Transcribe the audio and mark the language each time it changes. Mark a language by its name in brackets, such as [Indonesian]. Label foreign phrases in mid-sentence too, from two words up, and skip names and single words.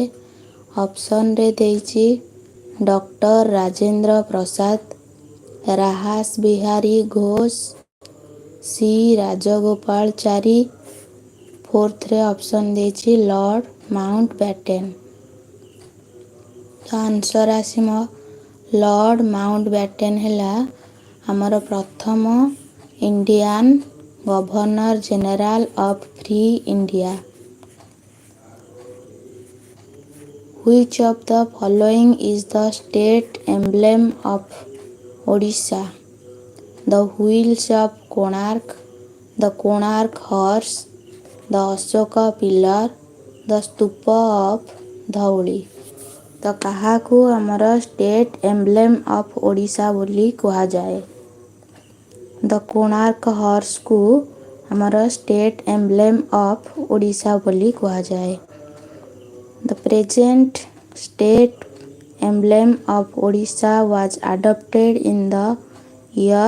[Odia] ଅପସନ୍ରେ ଦେଇଛି ଡକ୍ଟର ରାଜେନ୍ଦ୍ର ପ୍ରସାଦ, ରାହାସ ବିହାରୀ ଘୋଷ, ସି ରାଜଗୋପାଳଚାରୀ, ଫୋର୍ଥରେ ଅପସନ୍ ଦେଇଛି ଲର୍ଡ଼ ମାଉଣ୍ଟ ବ୍ୟାଟେନ୍। ତ ଆନ୍ସର୍ ଆସିବ ଲର୍ଡ଼ ମାଉଣ୍ଟ ବ୍ୟାଟେନ୍ ହେଲା ଆମର ପ୍ରଥମ [English] Indian Governor General of Free India. Which of the following is the state emblem of Odisha? The wheels of Konark, the Konark horse, the Ashoka pillar, the stupa of ଧଉଳି। [Odia] ତ କାହାକୁ ଆମର [English] state emblem of Odisha [Odia] ବୋଲି କୁହାଯାଏ? [English] the Konark horseku [Odia] ଆମର [English] state emblem of Odisha [Odia] ବୋଲି କୁହାଯାଏ। [English] The present state emblem of Odisha was adopted in the year?